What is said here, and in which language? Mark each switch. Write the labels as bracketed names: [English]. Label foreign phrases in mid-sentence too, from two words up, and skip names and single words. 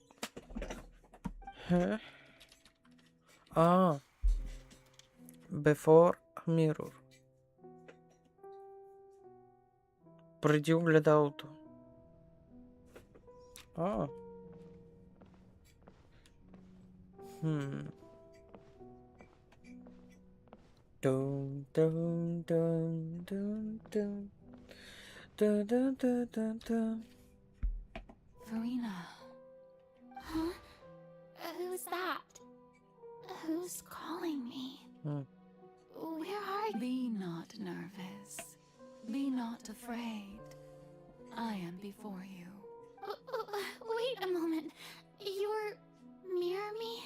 [English] Before mirror. [Bulgarian] Преди огледалото. Dun dun dun dun dun dun dun dun dun dun. [English] Farina. Huh? Who's that? Who's calling me? Where are you? Be not nervous. Be not afraid. I am before you. Wait a moment. You're near me?